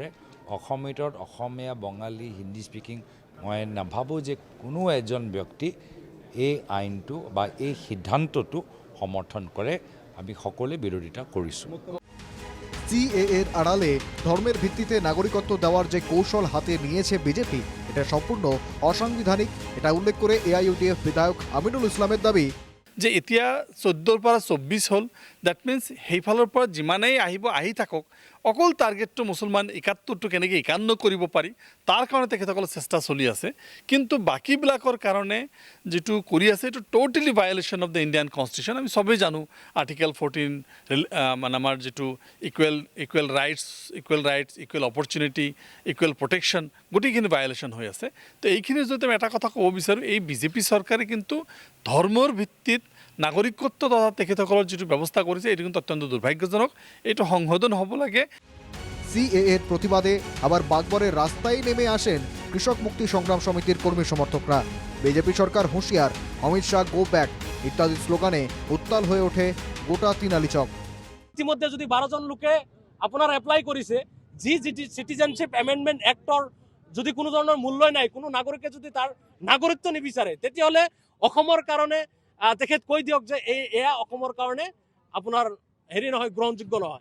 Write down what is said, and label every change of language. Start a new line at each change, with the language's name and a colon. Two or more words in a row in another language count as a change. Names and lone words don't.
Assamese: অসমৰ ভিতৰত অসমীয়া, বঙালী, হিন্দী স্পিকিং মই নাভাবোঁ যে কোনো এজন ব্যক্তি এই আইনটো বা এই সিদ্ধান্তটো সমৰ্থন কৰে। আমি সকলোৱে বিৰোধিতা কৰিছোঁ।
Bangla: সিএএর আড়ালে ধর্মের ভিত্তিতে নাগরিকত্ব দেওয়ার যে কৌশল হাতে নিয়েছে বিজেপি, এটা সম্পূর্ণ অসাংবিধানিক, এটা উল্লেখ করে এআইইউডিএফ বিধায়ক আমিনুল ইসলামের দাবি
Assamese: যে এতিয়া 14ৰ পৰা 24 হ'ল,
English: that means
Assamese: সেইফালৰ পৰা যিমানেই আহি থাকক, অকল টাৰ্গেটটো মুছলমান 71টো কেনেকৈ 51 কৰিব পাৰি তাৰ কাৰণে তেখেতসকলৰ চেষ্টা চলি আছে। কিন্তু বাকীবিলাকৰ কাৰণে যিটো কৰি আছে এইটো
English: totally violation of the Indian constitution.
Assamese: আমি চবেই জানো আৰ্টিকেল 14 মানে আমাৰ যিটো
English: equal rights, equal opportunity, equal protection,
Assamese: গোটেইখিনি ভায়োলেশ্যন হৈ আছে। তো এইখিনি যদি আমি এটা কথা ক'ব বিচাৰোঁ, এই বিজেপি চৰকাৰে কিন্তু ধৰ্মৰ ভিত্তিত নাগৰিকত্ব তথা তেখেতসকলৰ যিটো ব্যৱস্থা কৰিছে এইটো কিন্তু অত্যন্ত দুৰ্ভাগ্যজনক, এইটো সংশোধন হ'ব লাগে।
Bangla: সিএএর প্রতিবাদে আবার বাগবরের রাস্তায় নেমে আসেন কৃষক মুক্তি সংগ্রাম সমিতির কর্মী সমর্থকরা। বিজেপি সরকার হুঁশিয়ার, অমিত শাহ
English: go back
Bangla: ইত্যাদি স্লোগানে উত্তাল হয়ে ওঠে গোটা তিনালি চক।
Assamese: ইতিমধ্যে যদি 12 জন লোকে আপোনাৰ এপ্লাই কৰিছে, যি
English: citizenship amendment act
Assamese: যদি কোনো ধৰণৰ মূল্যই নাই, কোনো নাগৰিকে যদি তাৰ নাগৰিকত্ব নিবিচাৰে, তেতিয়াহ'লে অসমৰ কাৰণে তেখেত কৈ দিয়ক যে এয়া অসমৰ কাৰণে আপোনাৰ হেৰি নহয়, গ্ৰহণযোগ্য নহয়।